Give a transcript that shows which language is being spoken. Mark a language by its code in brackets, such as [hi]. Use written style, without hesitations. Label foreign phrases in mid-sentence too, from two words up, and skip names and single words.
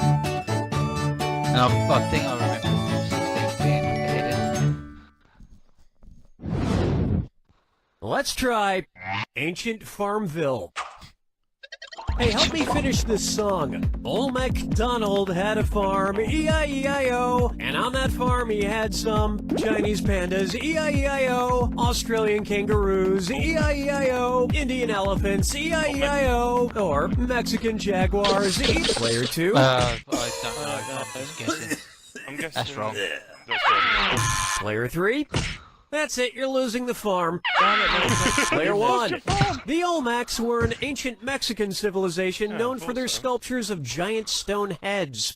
[en] And I think I remember 16 being beheaded. Let's try Ancient Farmville. Hey, help me finish this song. Old MacDonald had a farm, E-I-E-I-O, and on that farm he had some Chinese pandas, E-I-E-I-O, Australian kangaroos, E-I-E-I-O, Indian elephants, E-I-E-I-O, or Mexican jaguars, Player 2. I don't know, I'm just guessing. I'm guessing That's wrong. That's wrong. Player 3. That's it, you're losing the farm. Player 1. The Olmecs were an ancient Mexican civilization known for their sculptures of giant stone heads.